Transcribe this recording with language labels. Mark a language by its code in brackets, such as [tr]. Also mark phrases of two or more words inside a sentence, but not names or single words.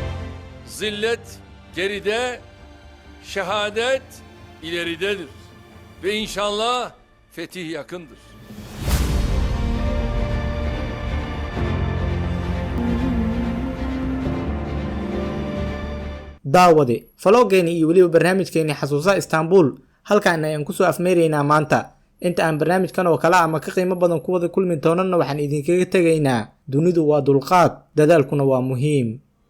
[tr] Zillet geride, şehadet ileridedir. ve inşallah fetih yakındır. [so] daawade faloogeeni iyo weliba barnaamijkeeni xasuusaha istanbul halkaan ayaan kusoo afmeeraynaa maanta inta aan barnaamijkan oo kale ama ka qiimo badan ku wada kulmi doonana waxaan idinkaga tegaynaa dunidu waa dulqaad dadaalkuna waa muhiim